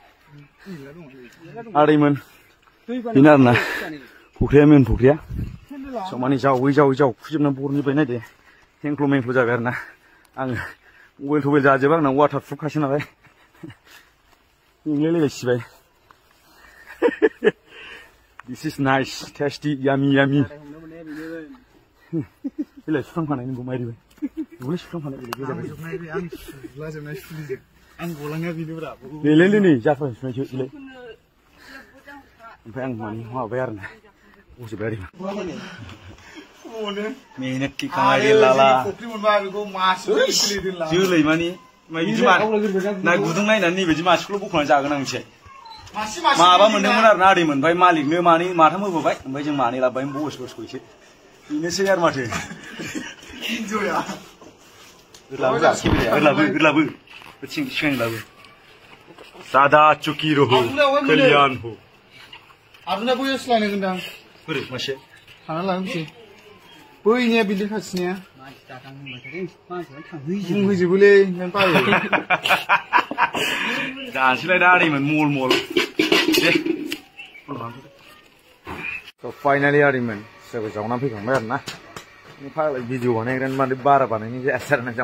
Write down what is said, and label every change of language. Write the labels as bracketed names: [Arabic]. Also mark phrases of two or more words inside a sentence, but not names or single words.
[Bodo] आदैमोन बेनो आरो ना फुख्रिया मेन फुख्रिया स' माने जावै जावखुजोबनानै बरनजोब्बाय नायदे हेंख्ल' जाबाय आरो ना आङो मबाइल थबाइल जाजोबा आंना वाटार प्रुफखासो नालाय मेंलायलायबाय सिबाय [English] this is nice tasty [Bodo] यामि बेलाय सुखांफानाय नोंखौ मारिबाय नोंलाय सुखांफानाय आं गलाङा बिनोब्रा बेलाय नै जाफाय सुनायसो बेलाय ओमफ्राय आं माने माबाबाय आरो ना बजोब्बाय आरो [Hindi] मेहनत की कमाई [Bodo] लाला जोलै मानि बिदि ना गुदुं नायनानै नैबायदि मानसिखौल' बख'नानै जागोन आं मिथिबाय माबा मोनदोंमोन आरो ना आदैमोन ओमफ्राय मालिकनो माथाम होबोबाय ओमफ्राय जों मानै लाबोबाय बसखौसो बेनोसै आरो माथो गोरलाबो सिगां लाबो [Hindi] सादा चुकी रहो कल्याण हो [Bodo] आरुना बैयाव सोलायनो गोनदां बोरै मासे थाना लांसै बैनिया बिल्डिं खाथिनिया बुंहैजोबोलै नों बायो जानोसैलाय दा आदैमोन मल मल दे फाइनालि आदैमोन सोरबा जावना फैखांबाय आरो ना फाग्ला भिडिअ बानायग्रानि माने बारा बानायनाय जायासै आरो ना